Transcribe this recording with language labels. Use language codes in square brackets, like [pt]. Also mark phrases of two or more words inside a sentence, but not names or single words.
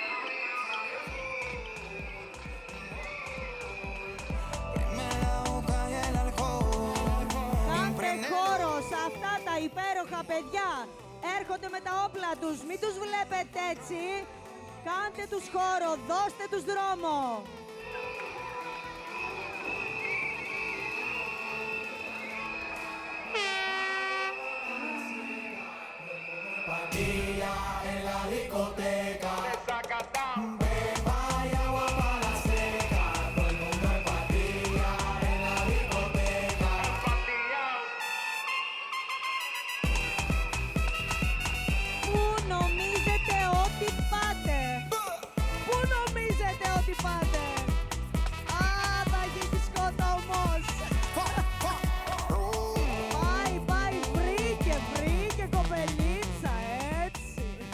[el] Κάντε χώρο σε αυτά τα υπέροχα παιδιά. Έρχονται με τα όπλα τους. Μην τους βλέπετε έτσι. Κάντε τους χώρο. Δώστε τους δρόμο. [es] Patilla en la discoteca. Beba y agua para la seca. Todo el mundo en patilla en la discoteca. [el] Πού νομίζετε ότι πάτε? Πού νομίζετε ότι πάτε? Α, θα γίνει σκοτωμός. Πάει, βρήκε κοπελίτσα, έτσι.